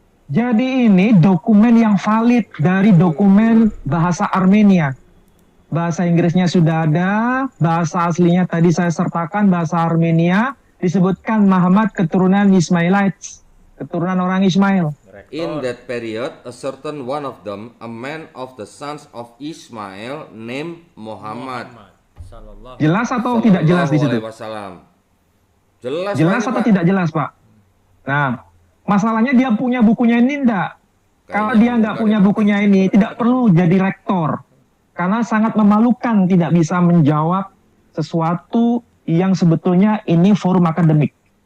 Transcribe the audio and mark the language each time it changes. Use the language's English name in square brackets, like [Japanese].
[Indonesian] Jadi ini dokumen yang valid dari dokumen bahasa Armenia. Bahasa Inggrisnya sudah ada, bahasa aslinya tadi saya sertakan bahasa Armenia, disebutkan Muhammad keturunan Ismailites, keturunan orang Ismail. [English] In that period, a certain one of them, a man of the sons of Ismail, named Muhammad. [Arabic] Sallallahu. [Indonesian] Jelas atau tidak jelas di situ? [Arabic] Wasallam. [Indonesian] Jelas. Jelas banget, atau Pak. tidak jelas, Pak? Nah, masalahnya dia punya bukunya ini enggak. Kalau dia nggak punya bukunya ini, tidak perlu jadi rektor. Karena sangat memalukan tidak bisa menjawab sesuatu yang sebetulnya ini forum akademik.